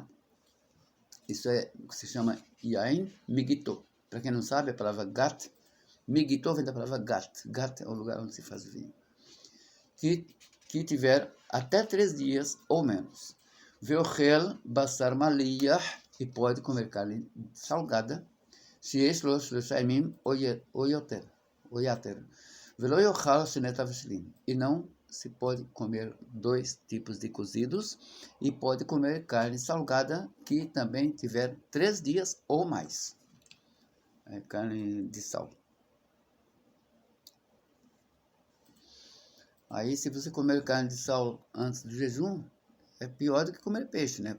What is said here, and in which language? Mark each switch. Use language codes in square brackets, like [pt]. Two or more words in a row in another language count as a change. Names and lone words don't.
[pt] Isso é o que se chama [he] יין מגיתו. [pt] Para quem não sabe, a palavra gat, Migito vem da palavra gat. Gat é o lugar onde se faz o vinho. Que tiver até 3 dias ou menos. [he] ואוכל בשר מליח, [pt] e pode comer carne salgada. [he] שיש לו שלשה ימים או יותר. ולא יאכל שני תבשילין. [pt] E não se pode comer 2 tipos de cozidos. E pode comer carne salgada que também tiver 3 dias ou mais. É carne de sal. Aí, se você comer carne de sal antes do jejum, é pior do que comer peixe, né?